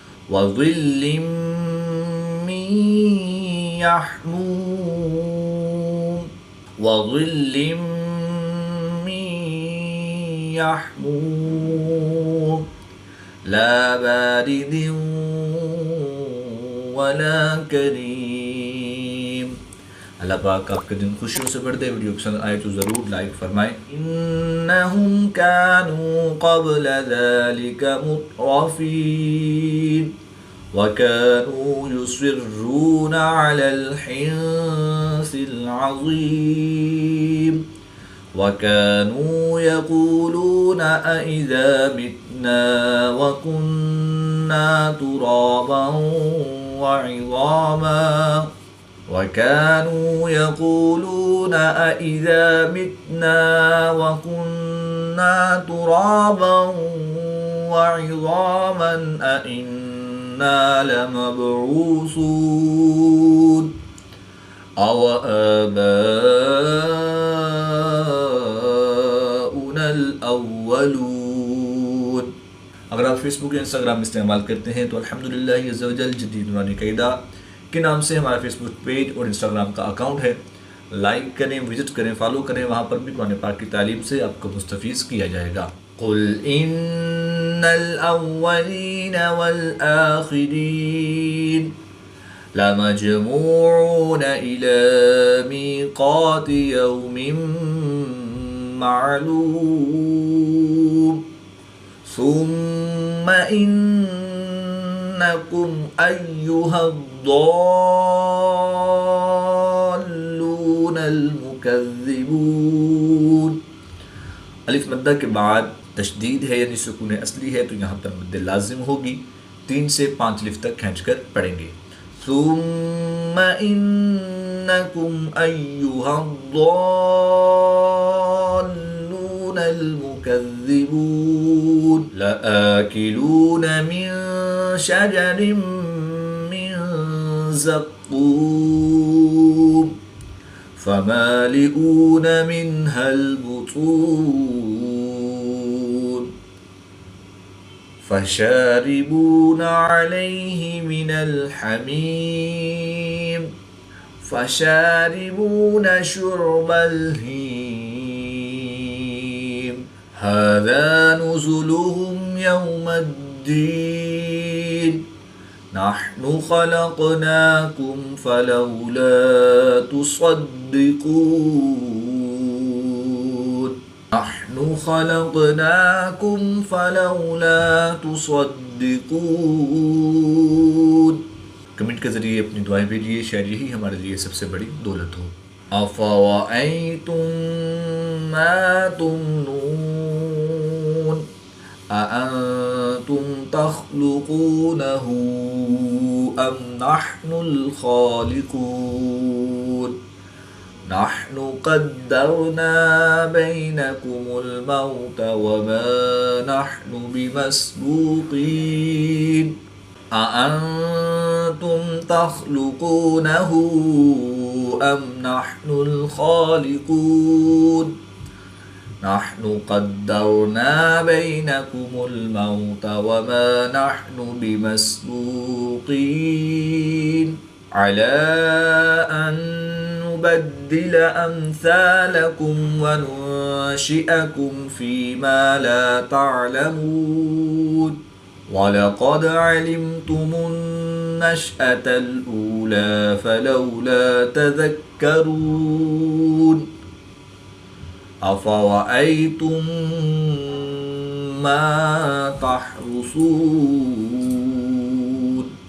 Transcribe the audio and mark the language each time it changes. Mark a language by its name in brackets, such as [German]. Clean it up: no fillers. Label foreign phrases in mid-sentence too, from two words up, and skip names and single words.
[Arabic] وظل من يحموم، وظل من يحموم، لا بارد ولا كريم. [Urdu] اللہ پاک آپ کے دن خوشیوں سے بھر دے۔ ویڈیو پسند آئے تو ضرور لائک فرمائیں. [Arabic] إنهم كانوا قبل ذلك مترفين وكانوا يصرون على الحنث العظيم وكانوا يقولون أئذا متنا وكنا ترابا وعظاما وكانوا يقولون أئذا متنا وكنا ترابا وعظاما أئنا لمبعوثون أو آباؤنا الأولون. [Urdu] اگر آپ فیس بک یا انسٹاگرام استعمال کرتے ہیں تو [Arabic] الحمد لله عز وجل [Urdu] جدید نورانی قاعدہ کے نام سے ہمارا فیس بک پیج اور انسٹاگرام کا اکاؤنٹ ہے. لائک کریں، وزٹ کریں، فالو کریں۔ وہاں پر بھی قرآن پاک کی تعلیم سے آپ کو مستفیض کیا جائے گا. [Arabic] قل إن الأولين والآخرين لمجموعون إلى ميقات يوم معلوم ثم إنكم أيها الضالون المكذبون. [Urdu] الف مدہ کے بعد تشدید ہے یعنی سکون اصلی ہے تو یہاں پر مدِ لازم ہوگی. 3 سے 5 الف تک کھینچ کر پڑھیں گے. [Arabic] ثم إنكم أيها الضالون المكذبون لآكلون من شجر من زقوم فمالئون منها البطون فشاربون عليه من الحميم فشاربون شرب الهيم هذا نزلهم يوم الدين نحن خلقناكم فلولا تصدقون نحن خلقناكم فلولا تصدقون. [Urdu] کمنٹ کے ذریعے اپنی دعائیں بھیجیے۔ شاید یہی ہمارے لیے سب سے بڑی دولت ہو. [Arabic] أفرأيتم ما تمنون أأنتم تخلقونه أم نحن الخالقون نحن قدرنا بينكم الموت وما نحن بمسبوقين أأنتم تخلقونه أم نحن الخالقون نحن قدرنا بينكم الموت وما نحن بمسبوقين على أن نبدل أمثالكم وننشئكم فيما لا تعلمون ولقد علمتم النشأة الأولى فلولا تذكرون أفرأيتم ما تحرثون